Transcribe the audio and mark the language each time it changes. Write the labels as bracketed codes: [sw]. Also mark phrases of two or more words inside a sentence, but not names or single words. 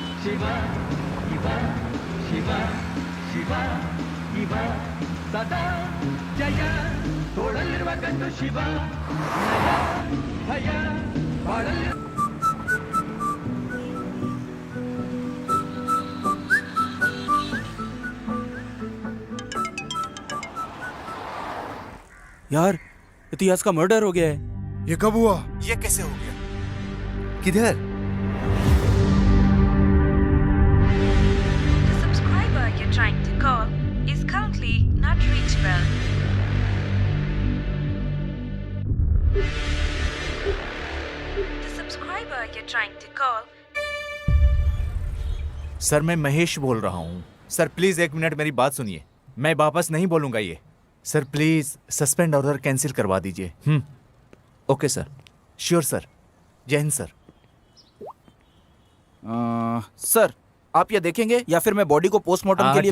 [kn] ಶಿವ ಇವ ಶಿವ ಶಿವ ಇವ ಸದಾ ಜಯ ತೋಳಲಿರುವ ಗಂಡು ಶಿವ ನಯ ಭಯ ಬಾಳಲಿರುವ [hi] यार इतिहास का मर्डर हो गया है। ये कब हुआ? ये कैसे हो गया? किधर? [en] The subscriber you're trying to call is currently not reachable. The subscriber you're trying to call. [hi] सर मैं महेश बोल रहा हूँ। [en] sir please [hi] 1 मिनट मेरी बात सुनिए। मैं वापस नहीं बोलूंगा ये। [en] sir please suspend order cancel [hi] करवा दीजिए। [en] OK sir, sure sir. [hi] जय हिंद सर। सर आप ये देखेंगे या फिर मैं बॉडी को पोस्टमार्टम के लिए